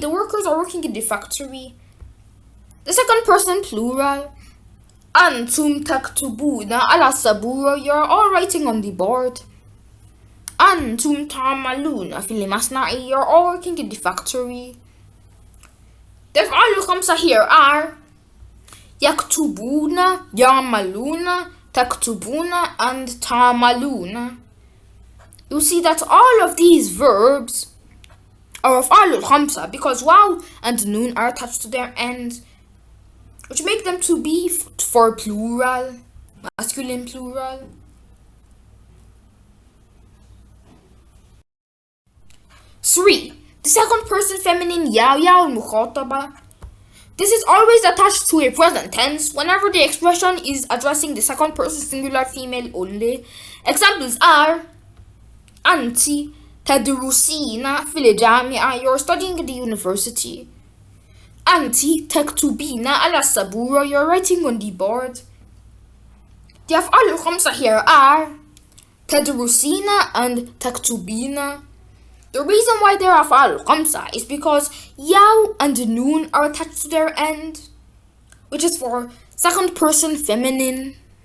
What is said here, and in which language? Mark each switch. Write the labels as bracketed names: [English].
[English] The workers are working in the factory. The second person plural. [Arabic] Antum taktubuna ala sabura. [English] You're all writing on the board. [Arabic] Antum ta'maluna fil masna'i. [English] You're all working in the factory. The أفعال الخمسة here are [Arabic] يكتبون, يعملون, تكتبون, and تعملون. [English] You see that all of these verbs are أفعال الخمسة because واو and noon are attached to their end, which make them to be for plural, masculine plural. Three, the second person feminine يا المخاطبة. This is always attached to a present tense whenever the expression is addressing the second person singular female only. Examples are [Arabic] أنتِ تدرسين في الجامعة. [English] You're studying in the university. [Arabic] أنتِ تكتبين على السبورة. [English] You're writing on the board. The أفعال الخمسة here are تدرسين and تكتبين. The reason why they're أفعال الخمسة is because ياو and noon are attached to their end, which is for second person feminine.